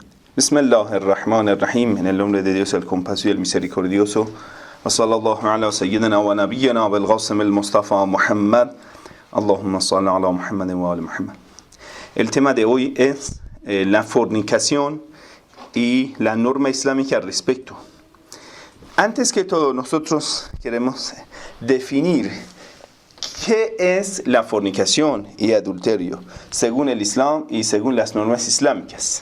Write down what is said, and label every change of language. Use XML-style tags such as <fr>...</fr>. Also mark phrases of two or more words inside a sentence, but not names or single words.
<ar>بسم الله الرحمن الرحيم.</ar> <es>En el nombre de Dios el compasivo y el misericordioso.</es> <ar>وصلى الله على سيدنا ونبينا بالقاسم المصطفى محمد. اللهم صل على محمد وعلى محمد.</ar> <es>El tema de hoy es la fornicación y la norma islámica al respecto. Antes que todo, nosotros queremos definir qué es la fornicación y adulterio según el Islam y según las normas islámicas.</es>